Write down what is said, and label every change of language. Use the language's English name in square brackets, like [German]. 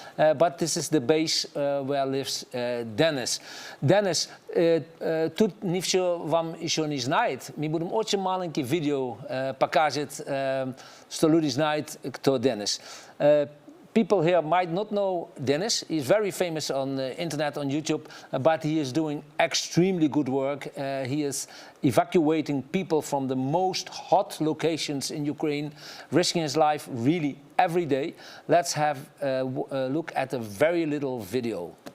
[English] But this is the base where lives Dennis. [Russian] Dennis, тут никто вам еще не знает. Мы будем очень маленький видео показать, что люди знают, кто Dennis. [English] People here might not know Dennis. He's very famous on the internet, on YouTube, but he is doing extremely good work. He is evacuating people from the most hot locations in Ukraine, risking his life really every day. Let's have a look at a very little video.